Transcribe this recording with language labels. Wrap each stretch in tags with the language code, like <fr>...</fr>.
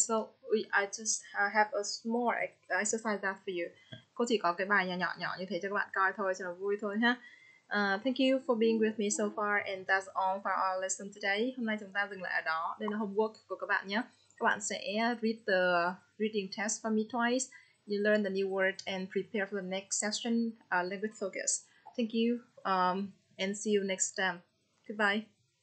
<en>So I just have a small exercise that for you.</en> <vi>Cô chỉ có cái bài nhỏ như thế cho các bạn coi thôi, cho nó vui thôi ha.</vi> <en>Thank you for being with me so far, and that's all for our lesson today.</en> <vi>Hôm nay chúng ta dừng lại ở đó. Đây là homework của các bạn nhé. Các bạn sẽ</vi> <en>read the reading test for me twice. You learn the new word and prepare for the next session, language focus. Thank you, and see you next time. Goodbye.</en>